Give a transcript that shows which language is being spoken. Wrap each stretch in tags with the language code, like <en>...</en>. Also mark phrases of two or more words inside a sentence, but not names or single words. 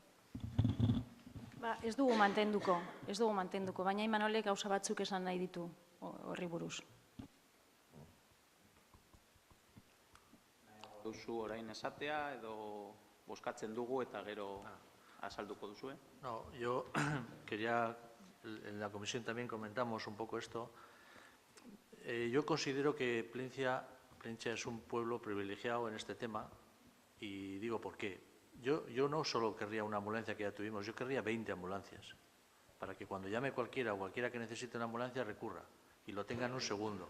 <eu>Ez dugu mantenduko, baina Imanolek gauza batzuk esan nahi ditu horri buruz. Duzu orain esatea edo bozkatzen dugu eta gero azalduko duzue?</eu> <es>No, yo quería, en la comisión también comentamos un poco esto. Yo considero que Plencia es un pueblo privilegiado en este tema y digo por qué. Yo no solo querría una ambulancia que ya tuvimos, yo querría 20 ambulancias, para que cuando llame cualquiera o cualquiera que necesite una ambulancia recurra y lo tenga en un segundo.</es>